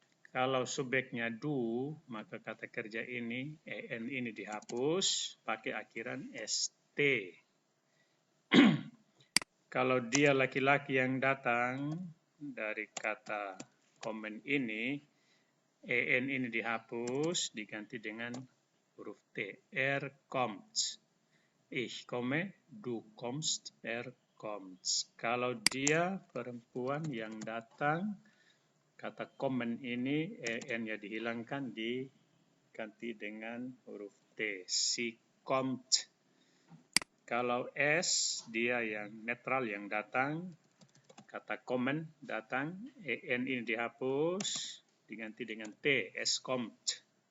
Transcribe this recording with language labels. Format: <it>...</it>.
<id>Kalau subjeknya du, maka kata kerja ini, en ini dihapus, pakai akhiran st. Kalau dia laki-laki yang datang, dari kata komen ini, en ini dihapus, diganti dengan huruf t.</id> <de>Kommt. Ich komme, du kommst, kommt.</de> <id>Kalau dia perempuan yang datang, kata komen ini, en-nya dihilangkan, diganti dengan huruf T.</id> <de>Si kommt.</de> <id>Kalau S, dia yang netral yang datang, kata komen datang, en ini dihapus, diganti dengan T.</id> <de>Es kommt.</de>